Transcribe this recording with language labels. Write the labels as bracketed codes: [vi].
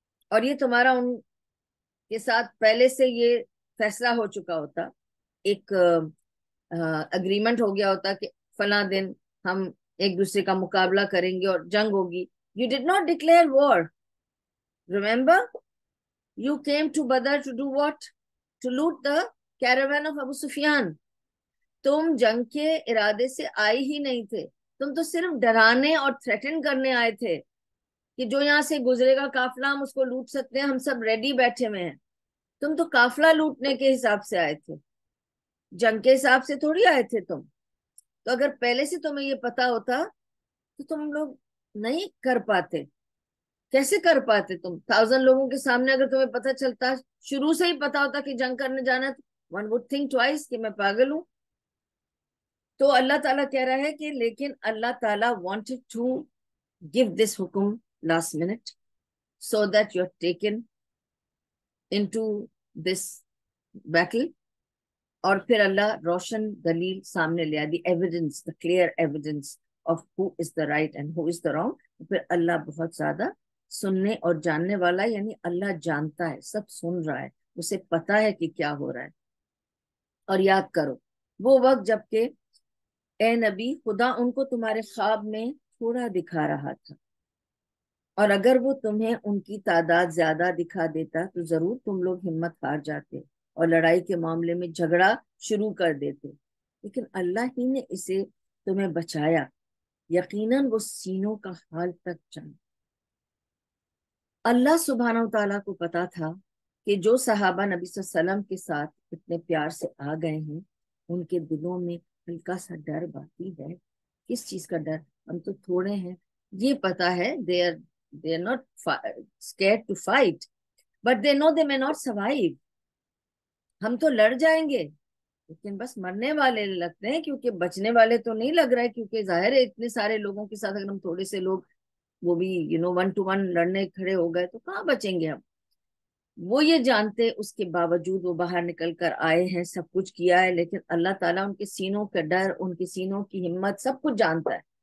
[ur] اور یہ تمہارا ان کے ساتھ پہلے سے یہ فیصلہ ہو چکا ہوتا، ایک اگریمنٹ ہو گیا ہوتا کہ فلاں دن ہم ایک دوسرے کا مقابلہ کریں گے اور جنگ ہوگی. [en] You did not declare war. Remember? You came to Badr to do what? To loot the caravan of Abu Sufyan. [ur] تم جنگ کے ارادے سے آئے ہی نہیں تھے، تم تو صرف ڈرانے اور تھریٹن کرنے آئے تھے کہ جو یہاں سے گزرے گا قافلہ ہم اس کو لوٹ سکتے ہیں، ہم سب ریڈی بیٹھے ہوئے ہیں. تم تو قافلہ لوٹنے کے حساب سے آئے تھے، جنگ کے حساب سے تھوڑی آئے تھے تم. تو اگر پہلے سے تمہیں یہ پتا ہوتا تو تم لوگ نہیں کر پاتے. کیسے کر پاتے؟ تم 1000 لوگوں کے سامنے اگر تمہیں پتا چلتا، شروع سے ہی پتا ہوتا کہ جنگ کرنے جانا ہے، [en] one would think twice [ur] کہ میں پاگل ہوں. تو اللہ تعالیٰ کہہ رہا ہے کہ لیکن اللہ تعالیٰ [en] wanted to give this حکم last minute so that you're taken into this battle. [ur] اور پھر اللہ روشن دلیل سامنے لیا، [en] The evidence, the clear evidence of who is the right and who is the wrong. [ur] پھر اللہ بہت زیادہ سننے اور جاننے والا، یعنی اللہ جانتا ہے، سب سن رہا ہے، اسے پتا ہے کہ کیا ہو رہا ہے. اور یاد کرو وہ وقت جب کہ اے نبی خدا ان کو تمہارے خواب میں تھوڑا دکھا رہا تھا، اور اگر وہ تمہیں ان کی تعداد زیادہ دکھا دیتا تو ضرور تم لوگ ہمت ہار جاتے اور لڑائی کے معاملے میں جھگڑا شروع کر دیتے. لیکن اللہ ہی نے اسے تمہیں بچایا، یقیناً وہ سینوں کا حال تک جانتا. اللہ سبحانہ و تعالیٰ کو پتا تھا کہ جو صحابہ نبی صلی اللہ علیہ وسلم کے ساتھ اتنے پیار سے آ گئے ہیں ان کے دلوں میں ہلکا سا ڈر باقی ہے. کس چیز کا ڈر؟ ہم تو تھوڑے ہیں، یہ پتا ہے [en] they are not scared to fight but they know they may not survive. [ur] ہم تو لڑ جائیں گے لیکن بس مرنے والے لگتے ہیں، کیونکہ بچنے والے تو نہیں لگ رہا ہے، کیونکہ ظاہر ہے اتنے سارے لوگوں کے ساتھ اگر ہم تھوڑے سے لوگ وہ بھی ون ٹو ون لڑنے کھڑے ہو گئے تو کہاں بچیں گے ہم. وہ یہ جانتے، اس کے باوجود وہ باہر نکل کر آئے ہیں، سب کچھ کیا ہے، لیکن اللہ تعالیٰ ان کے سینوں کا ڈر، ان کے سینوں کی ہمت سب کچھ جانتا ہے.